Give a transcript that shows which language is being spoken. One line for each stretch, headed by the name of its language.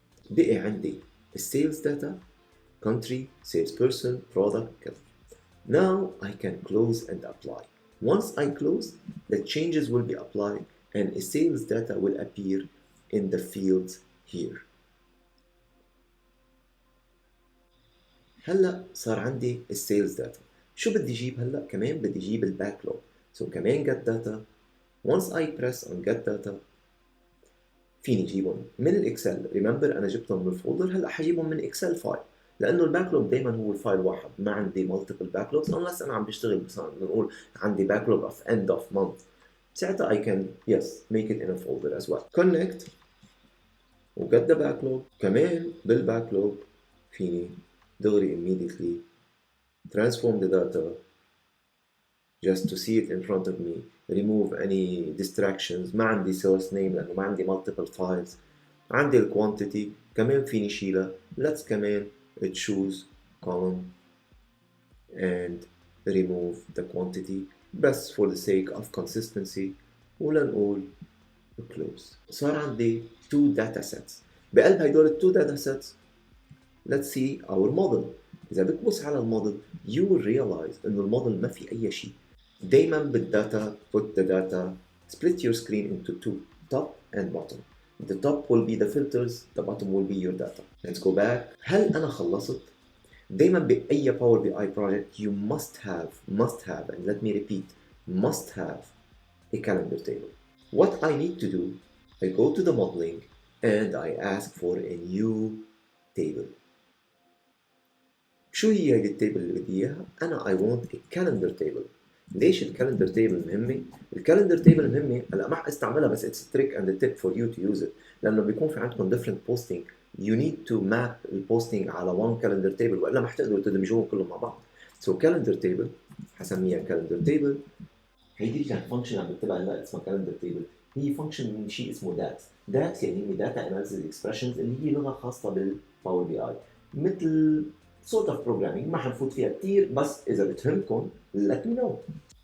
Arabic: بقي عندي
English: sales data, country, salesperson, product كذا. Now I can close and apply. Once I close, the changes will be applied and a sales data will appear in the fields here.
Arabic: هلا صار عندي السيلز داتا. شو بدي اجيب هلا؟ كمان بدي اجيب الباكلوج. So كمان get data.
English: Once I press on get data
Arabic: فيني اجيبهم من الاكسل. ريمبر انا جبتهم من الفولدر، هلا حجيبهم من اكسل فايل، لانه الباكلوج دائما هو الفايل واحد، ما عندي مالتيبل باكلوجز unless انا عم بشتغل مثلا بنقول عندي باكلوج اوف end of month، ساعتها
English: I can yes make it in a folder as well. connect وget the backlog.
Arabic: كمان بالباكلوج فيني دغري
English: immediately transform the data just to see it in front of me, remove any distractions.
Arabic: ما عندي source name لأنه ما عندي
English: multiple files.
Arabic: عندي ال quantity كمان فيني شيلها.
English: let's كمان choose column and remove the quantity بس for the sake of consistency،
Arabic: ولنقول
English: close. صار عندي two data sets.
Arabic: بقلب هيدول ال
English: two data sets let's see our model.
Arabic: إذا بتبص على الموديل
English: you will realize
Arabic: إنه الموديل ما في أي شيء. دايما بالداتا
English: put the data, split your screen into two, top and bottom. The top will be the filters, the bottom will be your data. Let's go back.
Arabic: هل أنا خلصت؟ دايما بأي
English: Power BI project you must have and let me repeat must have a calendar table. What I need to do, I go to the modeling and I ask for a new table.
Arabic: شو هي هيدي التيبل اللي بدي اياها؟ انا
English: I want a calendar table.
Arabic: ليش الكالندر تيبل مهمة؟ الكالندر تيبل مهمة، هلا ما حاستعملها بس
English: it's a trick and a tip for you to use it،
Arabic: لأنه بيكون في عندكم
English: different posting you need to map
Arabic: البوستينج على
English: one calendar table
Arabic: وإلا ما حتقدروا تدمجوهم كلهم مع بعض.
English: so calendar table حسميها calendar table.
Arabic: هيدي كانت فانكشن عم بتبع هلا اسمها calendar table، هي فانكشن من شيء اسمه DAX يعني هي data analysis expressions اللي هي لغة خاصة بالباور بي اي، مثل
English: sort of programming
Arabic: ما حنفوت فيها كثير، بس إذا بتهمكم
English: let me know.